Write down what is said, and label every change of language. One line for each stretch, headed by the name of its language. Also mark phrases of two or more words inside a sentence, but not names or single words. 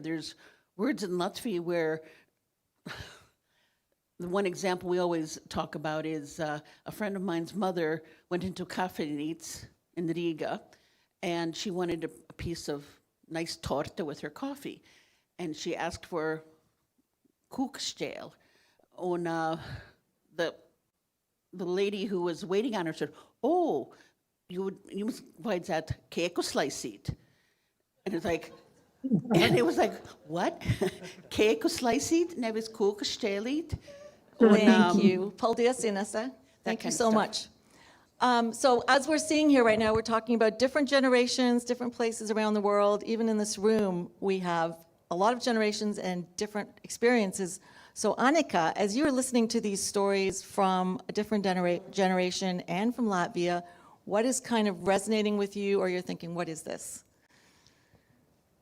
English: There's words in Latvia where the one example we always talk about is a friend of mine's mother went into Kafejnīca in Riga, and she wanted a piece of nice torta with her coffee. And she asked for kūkšķēli. And the lady who was waiting on her said,
Latvian: oh, jums vajadzētu kēku slaisīt.
English: And it's like, and it was like, what?
Latvian: Kēku slaisīt, nevis kūkšķēlīt?
English: Thank you.
Latvian: Paldies, Inesa.
English: Thank you so much. So as we're seeing here right now, we're talking about different generations, different places around the world. Even in this room, we have a lot of generations and different experiences. So Annika, as you were listening to these stories from a different generation and from Latvia, what is kind of resonating with you, or you're thinking, what is this?